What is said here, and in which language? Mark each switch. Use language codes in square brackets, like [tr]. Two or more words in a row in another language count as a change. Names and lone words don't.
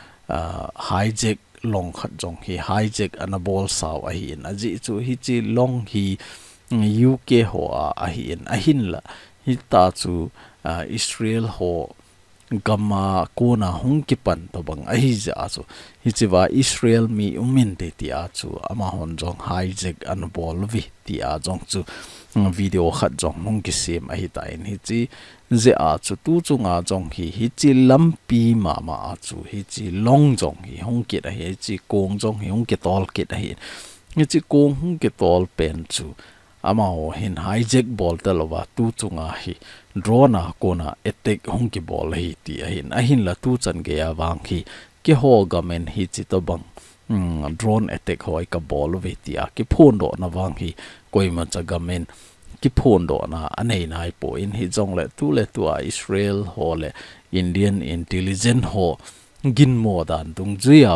[tcz] hijack long khat jong hi hijack an a ball saw a hi in aji chu hi chi long hi UK ho a hi in a hin la hi ta chu Israel ho gama kona hung ki pan to bang a hi ja chu hi chi wa Israel mi umin te ti a chu ama hon jong hijack an a ball vi ti a jong chu video khat jong hung ki sem a hi ta in hi chi ze a chu tu chu nga jong hi chi lampi ma a chu hi chi long jong hi hong ki da hi chi kong jong hi hong ki tol ki da hi chi kong hong ki tol pen chu ama ho hin hijack ball ta lowa tu chu nga hi drone a kona attack hong ki ball hi ti a hin la tu chan ge ya wang hi ki ho gamen hi chi to bang [en] drone attack [tcz] hoi ka ball ve ti a ki phone do na wang hi koi ma cha gamen ki phone do na anei nai po in hi jong le tu a Israel ho le [en] Indian intelligence [tcz] ho gin mo dan tung zuya